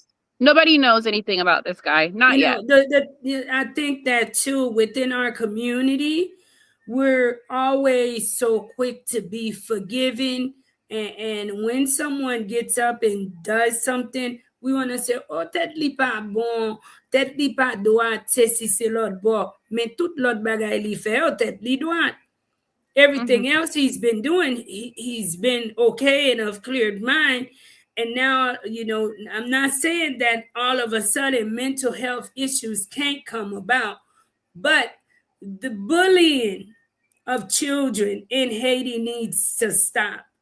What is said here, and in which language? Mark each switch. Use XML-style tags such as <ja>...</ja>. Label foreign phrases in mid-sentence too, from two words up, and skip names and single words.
<en>Nobody knows anything about this guy. Not yet. I think that too, within our community, we're always so quick to be forgiving. And when someone gets up and does something, we want to say,</en> <ht>oh, tête li pas bon, tête li pas droite, c'est l'autre bord. Mais tout l'autre bagay li fait, oh, tête li droite.</ht> <en>Everything else he's been doing, he's been okay and of cleared mind. And now, I'm not saying that all of a sudden mental health issues can't come about, but the bullying of children in Haiti needs to stop.</en>